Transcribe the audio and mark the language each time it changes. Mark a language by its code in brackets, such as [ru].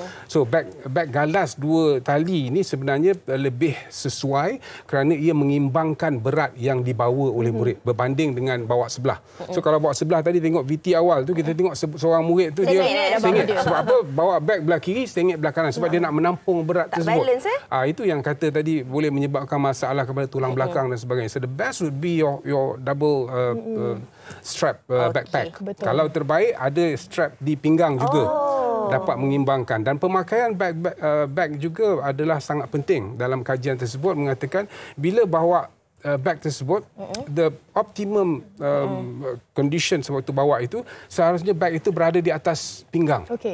[ms] So beg galas 2 tali ini sebenarnya lebih sesuai kerana ia mengimbangkan berat yang dibawa oleh murid berbanding dengan bawa sebelah. So kalau bawa sebelah tadi tengok VT awal tu kita tengok seorang murid tu dia sengit. Sebab apa? Bawa beg belah kiri sengit belah kanan sebab dia nak menampung berat tersebut. Itu yang kata tadi boleh menyebabkan masalah kepada tulang belakang dan sebagainya. [en] So the best would be your double strap backpack. [ms] Kalau terbaik ada strap di pinggang juga. Dapat mengimbangkan dan pemakaian beg juga adalah sangat penting. Dalam kajian tersebut mengatakan bila bawa beg tersebut [en] the optimum condition [ms] sewaktu bawa itu seharusnya beg itu berada di atas pinggang.